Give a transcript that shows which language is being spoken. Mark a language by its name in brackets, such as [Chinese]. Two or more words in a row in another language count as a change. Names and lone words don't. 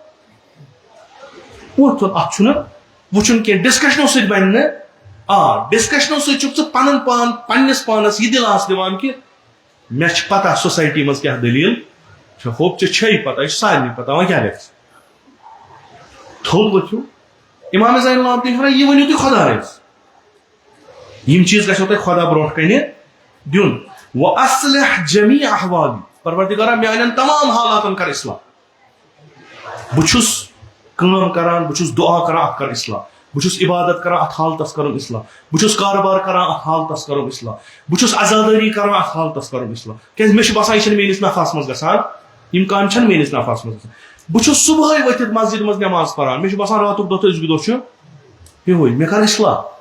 [Kashmiri] ووٚتھُن اتھ چھُنہٕ وٕچھُن کینٛہہ ڈسکشنو سۭتۍ بنہِ نہٕ آ ڈسکشنو سۭتۍ چھُکھ ژٕ پنُن پان پننِس پانس یہِ دِلاس دِوان کہِ مےٚ چھِ پتہ سوسایٹی منٛز کیٛاہ دٔلیٖل چھِ ہوپ ژےٚ چھے پتہ یہِ چھِ سارنٕے پتہ وۄنۍ کیٛاہ گژھِ تھوٚد ؤتھِو امام زین العابدیٖن چھُ ونان یہِ ؤنِو تُہۍ خۄدایس یِم چیٖز گژھیو تۄہہِ خۄدا برونٛٹھ کنہِ دیُن [Arabic] وَأَصْلِحْ جَمِيعَ أَحْوَالِي [Kashmiri] پروردِگارا میانٮ۪ن تمام حالاتن کر اصلاح بہٕ چھُس کٲم کران بہٕ چھُس دعا کران اتھ کر اصلاح بہٕ چھُس عبادت کران اتھ حالتس کرُن اصلاح بہٕ چھُس کاربار کران اتھ حالتس کرُن اصلاح بہٕ چھُس عزادٲری کران اتھ حالتس کرُن اصلاح کیٛازِ مےٚ چھُ باسان یہِ چھنہٕ میٲنِس نفعس منٛز گژھان یِم کامہِ چھنہٕ میٲنِس نفعس منٛز گژھان بہٕ چھُس صبحٲے ؤتھِتھ مسجد منٛز نٮ۪ماز پران مےٚ چھُ باسان راتُک دۄہ تہٕ أزیُک دۄہ چھُ یِہوے مےٚ کر اصلاح